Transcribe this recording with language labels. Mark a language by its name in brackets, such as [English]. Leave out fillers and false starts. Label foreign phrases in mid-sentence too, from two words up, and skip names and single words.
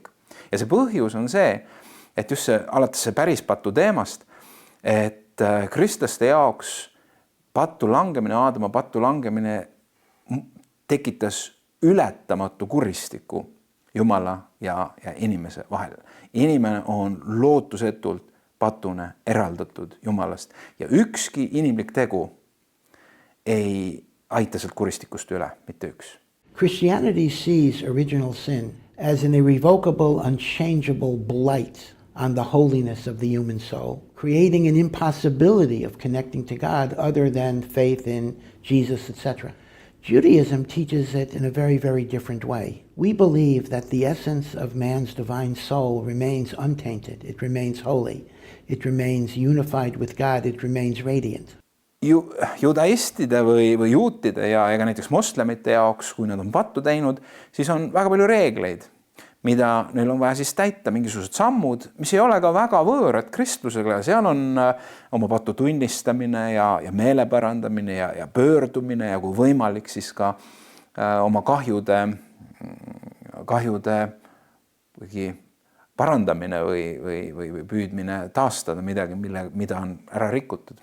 [Estonian] Ja see põhjus on see, et just alates see päris patu teemast, et kristlaste jaoks pattu langemine, Aadama pattu langemine tekitas ületamatu kuristiku Jumala ja inimese vahel. Inimene on lootusetult patune eraldatud Jumalast ja ükski inimlik tegu ei aita sealt kuristikust üle, mitte üks. [English] Christianity sees original sin as an irrevocable, unchangeable blight on the holiness of the human soul, creating an impossibility of connecting to God other than faith in Jesus, etc. Judaism teaches it in a very, very different way. We believe that the essence of man's divine soul remains untainted. It remains holy. It remains unified with God. It remains radiant. [Estonian] Judaistide või juutide ja ega näiteks moslemite jaoks, kui nad on pattu teinud, siis on väga palju reegleid, mida neil on vaja siis täita, mingisugused sammud, mis ei ole ka väga võõrad kristlusega. Seal on oma patu tunnistamine ja meele parandamine ja pöördumine ja kui võimalik, siis ka oma kahjude parandamine või püüdmine taastada midagi, mida on ära rikutud.